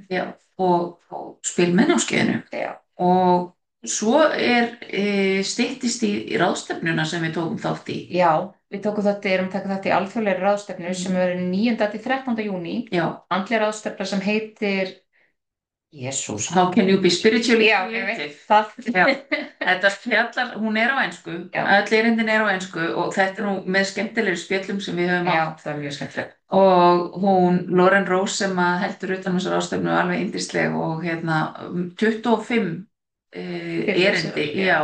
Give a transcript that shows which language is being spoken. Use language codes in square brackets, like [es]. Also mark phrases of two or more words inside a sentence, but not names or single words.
[is] já, og spil með námskeiðinu. Já. Og svo er styttist í ráðstefnuna sem við tókum þátt í. Já, við erum takað þátt í alþjóðlegri ráðstefnu sem verður 9. til 13. júní. Já. Andleg ráðstefna sem heitir Jesús. [en] How can you be spiritually [is] Já, [en] creative? [is] það. Já, þetta fjallar, hún er á ensku, öll erindin er á ensku og þetta er nú með skemmtilegri spjöllum sem við höfum Já, það er mjög skemmtilegt. og hún, Lauren Rose sem að heldur utan þessar ráðstefnu alveg yndisleg og 25 erindi, já,